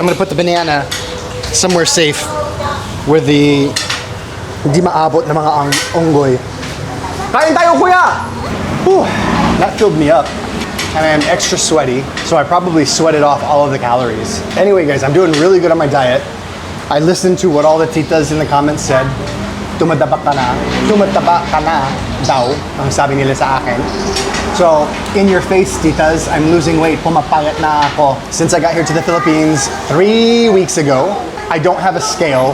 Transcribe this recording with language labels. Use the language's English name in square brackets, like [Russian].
[English] I'm gonna put the banana somewhere safe where the [Filipino] hindi maabot na mga unggoy. Kain tayo, kuya! [English] Whew, that filled me up. And I'm extra sweaty, so I probably sweated off all of the calories. Anyway, guys, I'm doing really good on my diet. I listened to what all the titas in the comments said. [Filipino] Tumataba ka na daw, ang sabi nila sa akin. [English] So, in your face, titas, I'm losing weight. [Filipino] Pumapayat na ako. [English] Since I got here to the Philippines 3 weeks ago, I don't have a scale.